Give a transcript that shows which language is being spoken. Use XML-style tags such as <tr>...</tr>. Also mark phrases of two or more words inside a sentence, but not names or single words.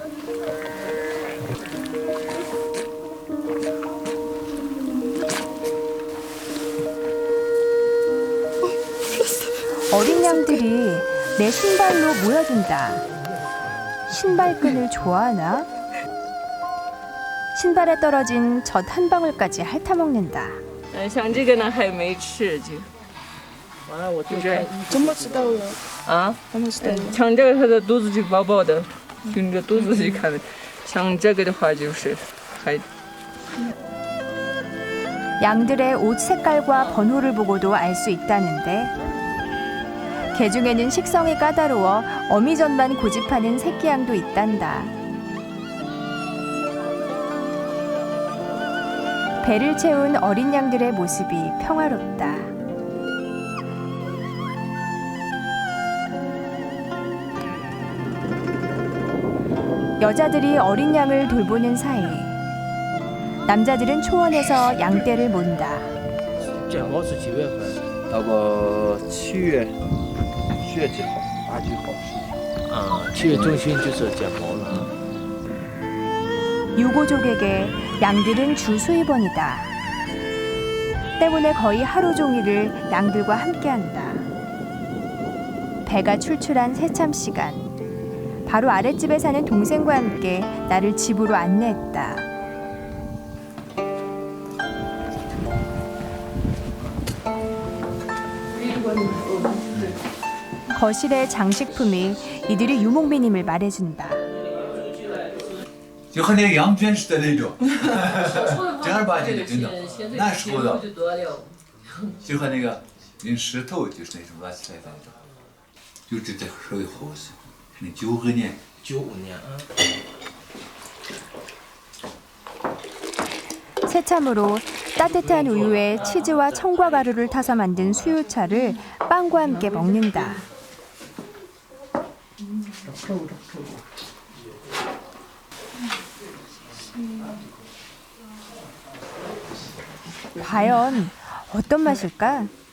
<ko>어린 양들이 내 신발로 모여든다. 신발끈을 좋아하나? 신발에 떨어진 젖 한 방울까지 핥아먹는다.</ko> <zh>像这个呢还没吃就，完了我就是怎么知道了？啊，怎么知道？像这个它的肚子就饱饱的，凭着肚子去看。像这个的话就是还。</zh> <ko>양들의 옷 색깔과 번호를 보고도 알 수 있다는데 개 중에는 식성이 까다로워 어미젖만 고집하는 새끼양도 있단다. 배를 채운 어린 양들의 모습이 평화롭다. 여자들이 어린 양을 돌보는 사이 남자들은 초원에서 양떼를 몬다.</ko> <zh>建好是几月份？大概7月，7月几号？8、9号。去中心就是剪毛了。</zh> <ko>유고족에게 양들은 주 수입원이다. 때문에 거의 하루 종일을 양들과 함께한다. 배가 출출한 새참 시간. 바로 아랫집에 사는 동생과 함께 나를 집으로 안내했다. 거실의 장식품이 이들이 유목민임을 말해준다.</ko> <zh>就和那个羊圈似的那种，正儿八经的，真的，那时候的，就和那个人石头就是那种乱七八糟的，就这稍微好些。那95年，95年啊。</zh> <ko>새참으로 따뜻한 우유에 치즈와 청과 가루를 타서 만든 수유차를 빵과 함께 먹는다. 과연 어떤 맛일까?</ko>